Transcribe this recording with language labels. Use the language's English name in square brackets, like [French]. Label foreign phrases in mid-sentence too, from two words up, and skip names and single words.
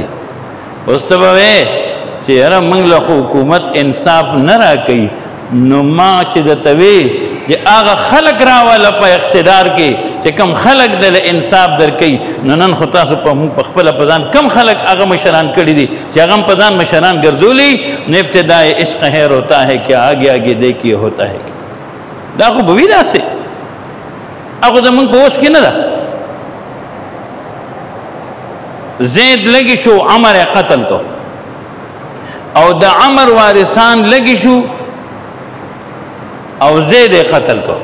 [Pashto] اوس ته به وایې چې یاره موږ له حکومت انصاف نه راکوي، نو ما چې درته وی چې هغه خلک راوله په اقتدار کې چې کم خلک دله انصاف درکوي، نو نن خو تاسو په موږ په خپله په ځان کم خلک هغه مشران کړي دي چې هغه هم په ځان مشران ګرځولي. [Urdu] نو ابتدای عشق خیر ہوتا ہے کیا آگے آگے دیکھیے ہوتا ہے کیا. [Pashto] دا خو به وي داسې، هغه زموږ په وس کې نه ده. زید لګي شو عمر قتل کو او د عمر وارثان لګي شو او زید قتل کو.